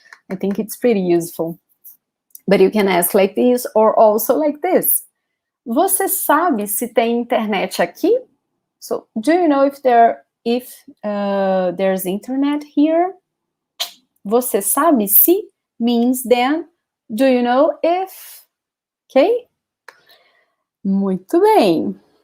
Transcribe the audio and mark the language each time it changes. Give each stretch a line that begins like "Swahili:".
English: I think it's pretty useful. But you can ask like this or also like this.
Portuguese: Você sabe se tem internet aqui?
English: So, do you know if there's internet here?
Portuguese: Você sabe se
English: means then, do you know if? Okay?
Portuguese: Muito bem.